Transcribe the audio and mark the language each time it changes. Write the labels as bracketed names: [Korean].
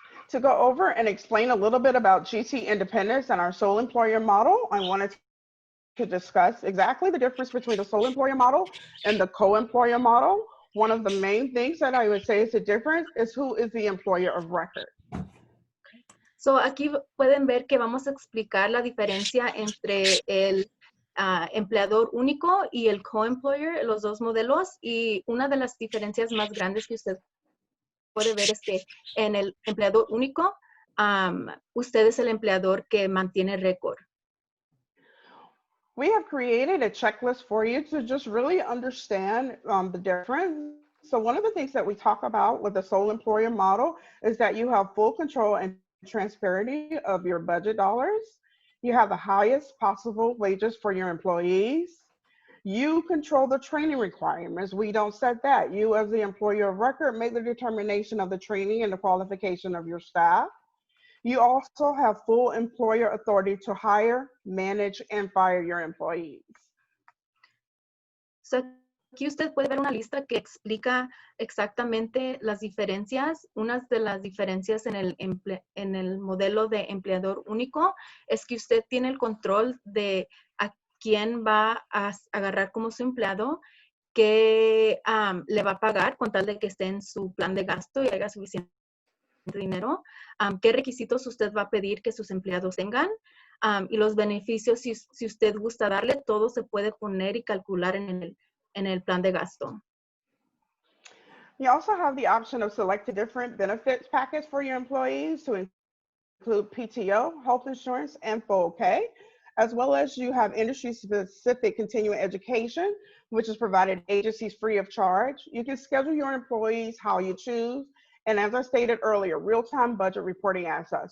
[English] To go over and explain a little bit about GT Independence and our sole employer model, I wanted to discuss exactly the difference between the sole employer model and the co-employer model. One of the main things that I would say is the difference is who is the employer of record. [Spanish] So, aquí pueden ver que vamos a explicar la diferencia entre el empleador único y el co-employer, los dos modelos, y una de las diferencias más grandes que usted puede ver es que en el empleador único, usted es el empleador que mantiene récord. [English] We have created a checklist for you to just really understand the difference. So one of the things that we talk about with the sole employer model is that you have full control and transparency of your budget dollars. You have the highest possible wages for your employees. You control the training requirements. We don't set that. You, as the employer of record, make the determination of the training and the qualification of your staff. You also have full employer authority to hire, manage, and fire your employees. [Spanish] So, aquí usted puede ver una lista que explica exactamente las diferencias. Una de las diferencias en el modelo de empleador único es que usted tiene el control de a quién va a agarrar como su empleado, qué le va a pagar con tal de que esté en su plan de gasto y haya suficiente dinero, qué requisitos usted va a pedir que sus empleados tengan y los beneficios, si usted gusta darle, todo se puede poner y calcular en el plan de gasto. [English] You also have the option of selecting different benefits package for your employees to include PTO, health insurance, and 401k, as well as you have industry-specific continuing education, which is provided agencies free of charge. You can schedule your employees how you choose. And as I stated earlier, real-time budget reporting access.